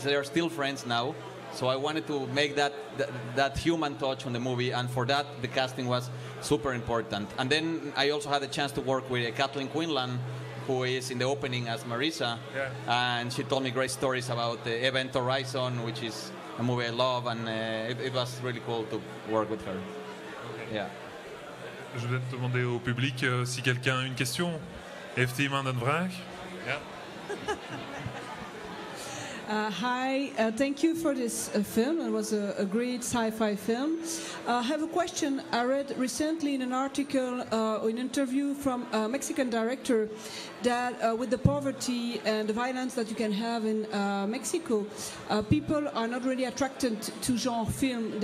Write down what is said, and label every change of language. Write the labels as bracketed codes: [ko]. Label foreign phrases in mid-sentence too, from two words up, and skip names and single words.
[en] They are still friends now. So I wanted to make that human touch on the movie, and for that the casting was super important. And then I also had a chance to work with Kathleen Quinlan, who is in the opening as Marisa, and she told me great stories about Event Horizon, which is a movie I love, and it was really cool to work with her. Okay. Yeah. [fr] Je vais demander au public si quelqu'un a une question. [nl] Heeft iemand een vraag? Ja. [en] Hi, thank you for this film. It was a great sci-fi film. I have a question. I read recently in an article, an interview from a Mexican director, that with the poverty and the violence that you can have in Mexico, people are not really attracted to genre film.